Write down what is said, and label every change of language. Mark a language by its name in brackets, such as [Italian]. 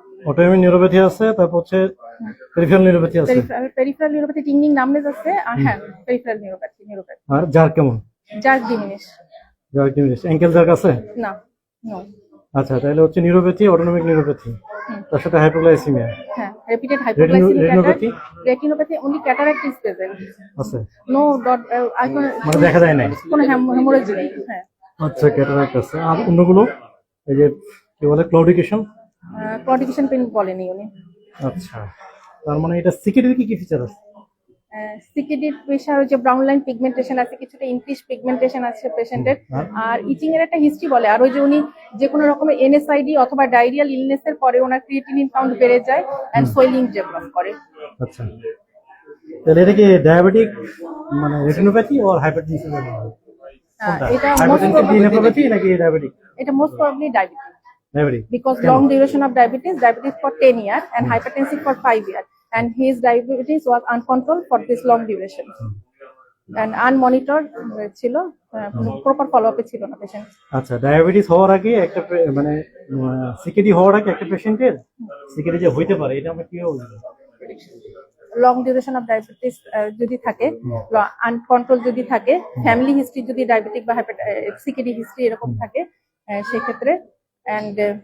[Bangla] Autoimmune neuropathy আছে, তারপর হচ্ছে পেরিফেরাল নিউরোপ্যাথি আছে, [English] Peripheral neuropathy tingling numbness [Bangla] আছে, আর হ্যাঁ [English] peripheral neuropathy [Bangla] আর জার কেমন? [English] jerk diminish, jerk diminish, ankle jerk আছে? [Bangla] না no, আচ্ছা, তাহলে হচ্ছে নিউরোপ্যাথি, অটোনমিক নিউরোপ্যাথি, তার সাথে হাইপোগ্লাইসেমিয়া [English] হ্যাঁ repeated hypoglycemic attack, retinopathy? retinopathy, only cataract is present, [Bangla] আছে, [English] no dot [Bangla] মানে দেখা যায় নাই। কোনো hemorrhage নেই। হ্যাঁ আচ্ছা, ক্যাটারাক্ট আছে। আর অন্যগুলো এই যে কি বলে ক্লাউডিকেশন? claudication pain বলেনি উনি। আচ্ছা, তার মানে এটা সিকিডির কি কি ফিচার আছে? সিকিডির প্রেশার, যে ব্রাউন লাইন পিগমেন্টেশন আছে, কিছুটা ইনক্রিজ পিগমেন্টেশন আছে পেশেন্টের, আর ইচিং এর একটা হিস্ট্রি বলে, আর ওই যে উনি যে কোনো রকমের NSID অথবা ডায়রিয়াল ইলনেস এর পরে ওনার ক্রিয়েটিনিন কাউন্ট বেড়ে যায় এন্ড সোয়েলিং ডেভেলপ করে। আচ্ছা, তাহলে এটা কি ডায়াবেটিক মানে রেটিনোপ্যাথি অর হাইপারটেনসিভ? এটা হাইপারটেনসিভ নেফ্রোপ্যাথি নাকি ডায়াবেটিক? [English] এটা most probably diabetes, diabetic, because long duration of diabetes for 10 years and hypertensive for 5 years, and his diabetes was uncontrolled for this long duration and unmonitored [Bangla] ছিল, proper follow আপে ছিল না patient. আচ্ছা, diabetes হওয়ার আগে একটা মানে সিকিডি হওয়ার আগে একটা পেশেন্টের সিকিডি যে হইতে পারে এটা আমরা কিভাবে বুঝবো? লং ডিউরেশন অফ ডায়াবেটিস যদি থাকে, আনকন্ট্রোল যদি থাকে, ফ্যামিলি হিস্ট্রি যদি ডায়াবেটিক বা সিকিডি হিস্ট্রি এরকম থাকে, সেক্ষেত্রে and